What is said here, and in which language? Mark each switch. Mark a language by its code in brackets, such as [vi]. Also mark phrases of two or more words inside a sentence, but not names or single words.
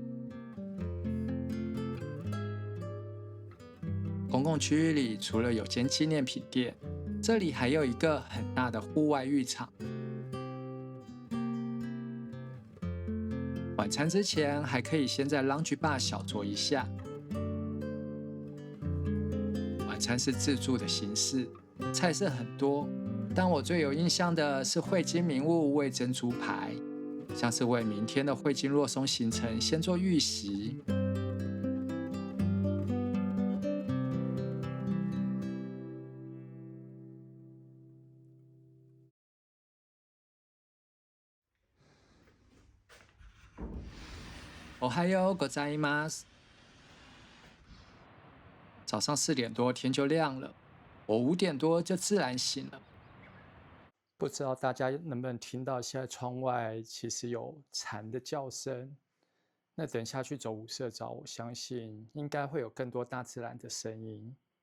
[zh] 公共區域裡除了有間紀念品店，這裡還有一個很大的戶外浴場。晚餐之前還可以先在 [en] Lounge Bar [zh] 小酌一下。晚餐是自助的形式，菜色很多， 但我最有印象的是匯金名物味噌豬排，像是為明天的匯金若松行程先做預習。 [ja] おはようございます。 [zh] 早上4點多天就亮了，我5點多就自然醒了。不知道大家能不能聽到，現在窗外其實有蟬的叫聲。那等下去走五色沼，我相信應該會有更多大自然的聲音。